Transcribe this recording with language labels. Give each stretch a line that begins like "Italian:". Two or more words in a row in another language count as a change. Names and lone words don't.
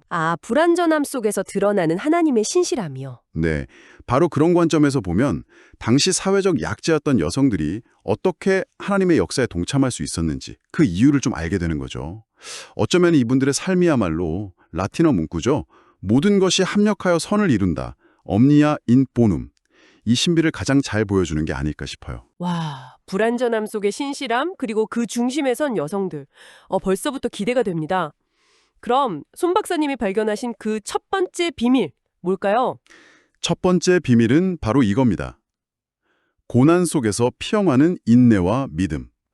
Korean: 아, 불완전함 속에서 드러나는 하나님의 신실함이요. 네, 바로 그런 관점에서 보면 당시 사회적 약자였던 여성들이 어떻게 하나님의 역사에 동참할 수 있었는지 그 이유를 좀 알게 되는 거죠. 어쩌면 이분들의 삶이야말로 라틴어 문구죠. 모든 것이 합력하여 선을 이룬다.
Latin: omnia in bonum.
Korean: 이 신비를 가장 잘 보여주는 게 아닐까 싶어요. 와, 불완전함 속의 신실함, 그리고 그 중심에 선 여성들. 벌써부터 기대가 됩니다. 그럼 손 박사님이 발견하신 그 첫 번째 비밀, 뭘까요? 첫 번째 비밀은 바로 이겁니다. 고난 속에서 피영하는 인내와 믿음.